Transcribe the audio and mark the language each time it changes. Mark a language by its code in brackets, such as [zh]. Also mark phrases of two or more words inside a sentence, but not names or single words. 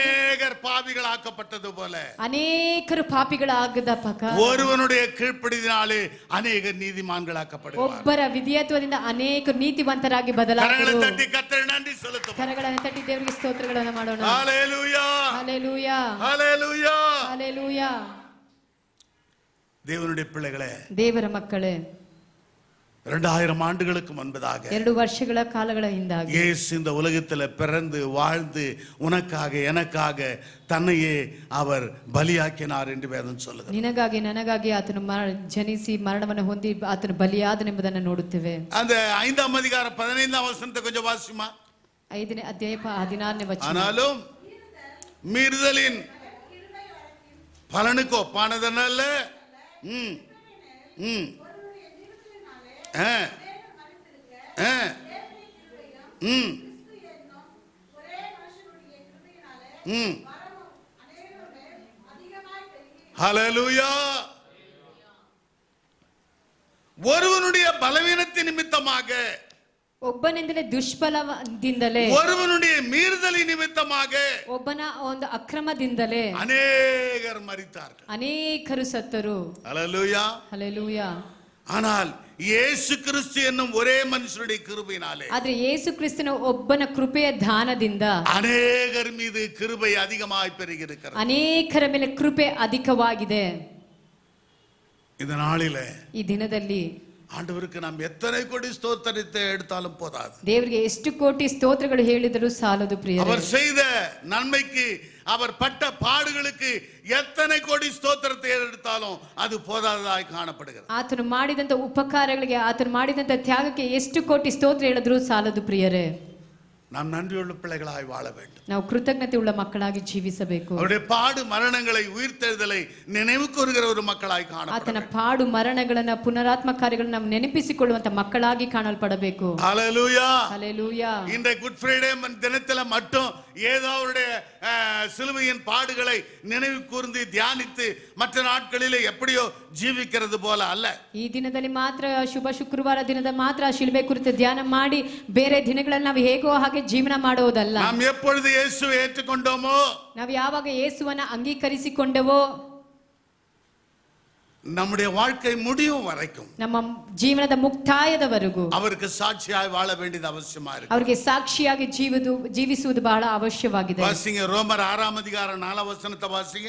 [ta] அநேகர் பாவிகள் ஆக்கப்பட்டது போல [kn] ಅನೇಕರು ಪಾಪಿಗಳಾಗದ ಪ್ರಕಾರ [ta] ஒருவனுடைய கீழ்ப்படியினாலே அநேகர் நீதிமான்களாக்கப்படுவார்கள். [kn] ಒಬ್ಬರ ವಿಧೇಯತ್ವದಿಂದ ಅನೇಕರು ನೀತಿವಂತರಾಗಿ ಬದಲಾಗುವರು. [ta] கரங்களை தட்டி கர்த்தருக்கு நன்றி செலுத்துவோம். [kn] ಕರಗಳನ್ನು ತಟ್ಟಿ ದೇವರಿಗೆ ಸ್ತೋತ್ರಗಳನ್ನು ಮಾಡೋಣ. [ta] ஹalleluya, ஹalleluya, ஹalleluya, ஹalleluya. தேவனுடைய பிள்ளைகளே, [kn] ದೇವರ ಮಕ್ಕಳೇ, [ta] 2000 ஆண்டுகளுக்கு முன்பதாக [kn] 2 ವರ್ಷಗಳ ಕಾಲಗಳ ಹಿಂದಾಗಿ [ta] இயேசு இந்த உலகத்தில் பிறந்து வாழ்ந்து உனக்காக எனக்காக தன்னையே அவர் பலியாக்கினார் என்று வேதம் சொல்லுகிறது. [kn] ನಿನಗಾಗಿ ನನಗಾಗಿ ಆತನು ಜನಿಸಿ ಮರಣವನ್ನು ಹೊಂದಿ ಆತನು ಬಲಿಯಾದನೆಂಬುದನ್ನು ನೋಡುತ್ತೇವೆ. [ta] அந்த 5ஆம் அதிகாரம் 15ஆம் வசனத்தை கொஞ்சம் வாசிமா. [kn] 5ನೇ ಅಧ್ಯಾಯ 16ನೇ ವಚನ. [ta] ஆனாலும் மீறுதலின் பலனுக்கு ஒப்பானதல்ல. ஹல்லேலூயா. ஒருவனுடைய பலவீனத்தின் நிமித்தமாக, [kn] ಒಬ್ಬನಿಂದಲೇ ದುಷ್ಫಲದಿಂದಲೇ, [ta] ஒருவனுடைய மீறுதலின் நிமித்தமாக, [kn] ಒಬ್ಬನ ಒಂದು ಅಕ್ರಮದಿಂದಲೇ [ta] அநேகர் மரித்தார்கள், [kn] ಅನೇಕರು ಸತ್ತರು. [ta] ஹல்லேலூயா, [kn] ಹಲ್ಲೆಲೂಯಾ. [ta] ஆனால் இயேசு கிறிஸ்து என்னும் ஒரே மனுஷனுடைய கிருபையினாலே, [kn] ಆದ್ರೆ ಯೇಸು ಕ್ರಿಸ್ತನ ಒಬ್ಬನ ಕೃಪೆಯ ದಾನದಿಂದ [ta] அநேகர் மீது கிருபை அதிகமாய் பெருகியிருக்கிறது. [kn] ಅನೇಕರ ಮೇಲೆ ಕೃಪೆ ಅಧಿಕವಾಗಿದೆ. [ta] இந்த நாளிலே, [kn] ಈ ದಿನದಲ್ಲಿ [ta] ஆண்டவருக்கு நாம் எத்தனை கோடி ஸ்தோத்திரத்தை எடுத்தாலும் போதாது. [kn] ದೇವರಿಗೆ ಎಷ್ಟು ಕೋಟಿ ಸ್ತೋತ್ರಗಳು ಹೇಳಿದರೂ ಸಾಲದು ಪ್ರಿಯರೇ. [ta] அவர் செய்த நன்மைக்கு, அவர் பட்ட பாடுகளுக்கு எத்தனை கோடி ஸ்தோத்திரத்தை எடுத்தாலும் அது போதாததாய் காணப்படுகிறது. [kn] ಆತನು ಮಾಡಿದಂತ ಉಪಕಾರಗಳಿಗೆ, ಆತನು ಮಾಡಿದಂತ ತ್ಯಾಗಕ್ಕೆ ಎಷ್ಟು ಕೋಟಿ ಸ್ತೋತ್ರ ಹೇಳಿದರೂ ಸಾಲದು ಪ್ರಿಯರೇ. [ta] நாம் நன்றியுள்ள பிள்ளைகளாய் வாழ வேண்டும். [kn] ನಾವು ಕೃತಜ್ಞತೆ ಉಳ್ಳ ಮಕ್ಕಳಾಗಿ ಜೀವಿಸಬೇಕು. [ta] அவருடைய பாடு மரணங்களை உயிர்த்தெழுதலை நினைவு கூறுகிற ஒரு மக்களாய் காணப்பட [kn] ಆತನ ಪಾಡು ಮರಣಗಳನ್ನ ಪುನರಾತ್ಮ ಕಾರ್ಯಗಳನ್ನು ನಾವು ನೆನಪಿಸಿಕೊಳ್ಳುವಂತ ಮಕ್ಕಳಾಗಿ ಕಾಣಲ್ಪಡಬೇಕು. [ta] ஹல்லேலூயா, ஹல்லேலூயா. இந்த [en] Good Friday [ta] தினத்துல மட்டும் ஏதோ அவருடைய சிலுவையின் பாடுகளை நினைவு கூர்ந்து தியானித்து மற்ற நாட்களிலே எப்படியோ ஜீவிக்கிறது போல அல்ல. [kn] ಈ ದಿನದಲ್ಲಿ ಮಾತ್ರ, ಶುಭ ಶುಕ್ರವಾರ ದಿನದ ಮಾತ್ರ ಶಿಲುಬೆ ಕುರಿತು ಧ್ಯಾನ ಮಾಡಿ ಬೇರೆ ದಿನಗಳಲ್ಲಿ ನಾವು ಹೇಗೋ ಹಾಗೆ ಜೀವನ ಮಾಡೋದಲ್ಲ. [ta] நாம் எப்பொழுது இயேசுவை ஏற்றுக்கொண்டோமோ, [kn] ನಾವು ಯಾವಾಗ ಯೇಸುವನ್ನ ಅಂಗೀಕರಿಸಿಕೊಂಡೆವೋ, [ta] நம்முடைய வாழ்க்கை முடியும் வரைக்கும் [kn] ನಮ್ಮ ಜೀವನದ ಮುಕ್ತಾಯದವರೆಗೂ [ta] அவருக்கு சாட்சியாய் வாழ வேண்டியது அவசியமா இருக்கு. [kn] ಅವರಿಗೆ ಸಾಕ್ಷಿಯಾಗಿ ಜೀವಿಸುವುದು ಬಹಳ ಅವಶ್ಯವಾಗಿದೆ. [ta] வாசிங்க ரோமர் 6ஆம் அதிகாரம் 4ஆம் வசனத்தை வாசிங்க.